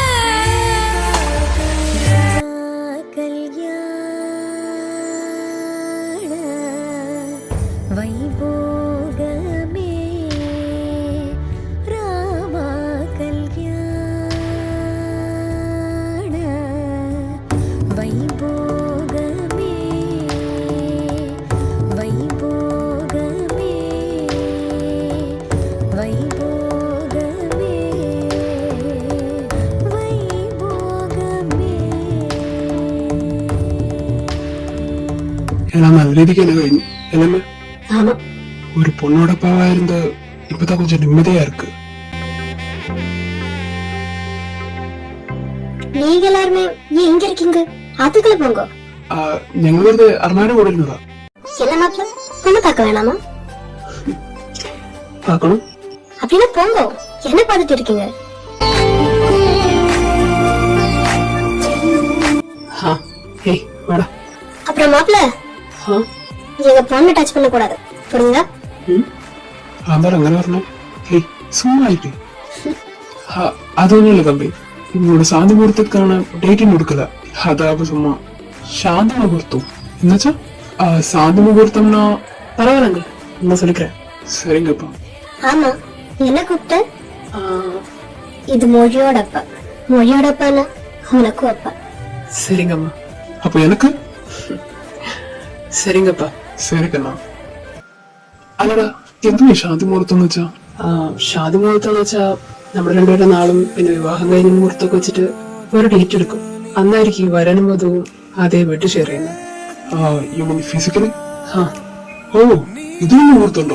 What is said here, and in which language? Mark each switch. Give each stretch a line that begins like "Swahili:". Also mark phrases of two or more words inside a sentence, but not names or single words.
Telugu: కళ్యాణ వైభోగమే రామా కళ్యాణ వైభోగమే వైభోగమే వైభోగమే వైభోగమే
Tamil: எல்லாம் நல்ல രീതിக்கு என்ன കഴിഞ്ഞு எல்லாமே ஆமா ஒரு பொண்ணோட அப்பாவா இருந்த இப்பதான் கொஞ்சம் நிம்மதியா இருக்கு. நீங்க எல்லாருமே ஏன் இங்க இருக்கீங்க? அதுக்குள்ள போங்க.
Malayalam: ഞങ്ങൾ വെറുതെ അർമാനെ കൂടെ ഇരുന്നതാ.
Tamil: என்ன மாப்பிள்ள பொண்ணு பார்க்க வேணாமா? பார்க்கணும். அப்படின்னா போங்க. என்ன பார்த்துட்டு இருக்கீங்க? ஏய் வாடா. அப்புறம் மாப்பிள்ள ஆ எங்க பொண்ணு டச் பண்ண கூடாது புரியுதா?
Malayalam: അതാണ് അങ്ങനെ പറഞ്ഞു. ഏയ്
Tamil: சும்மா இரு.
Malayalam: അതൊന്നുമില്ല തമ്പി, ഇങ്ങോട്ട് ശാന്തി മുഹൂർത്തത്തിക്കാണ് ഡേറ്റിന് കൊടുക്കല.
Tamil: അതാവുമ്പോ சும்மா சாந்தி முகூர்த்தம் என்னாச்சா? சாந்தி முகூர்த்தம்னா பரவாயில்லங்க, நான் சொல்லிக்கிறேன். சரிங்கப்பா. ஆமா என்ன கூப்பிட்ட? இது மொழியோட அப்பா. மொழியோட அப்பானா உனக்கும் அப்பா. சரிங்கம்மா. அப்ப எனக்கு சரிங்கப்பா. சரிக்கண்ணா.
Malayalam: അല്ലടാ എന്തുവാ ശാന്തി മുഹൂർത്തം എന്ന് വെച്ചാ? ഷാദി മുഹൂർത്തം എന്ന് വെച്ചാ നമ്മുടെ രണ്ടുപേരുടെ നാളും പിന്നെ വിവാഹം കഴിഞ്ഞ മുഹൂർത്തമൊക്കെ വെച്ചിട്ട് ഒരു ഡേറ്റ് എടുക്കും. അന്നായിരിക്കും വരനും വധുവും അതേ വീട്ടിൽ ഷെയർ ചെയ്യുന്നത്. ഫിസിക്കലി? ആ ഓ ഇതിന് മുഹൂർത്തമുണ്ടോ?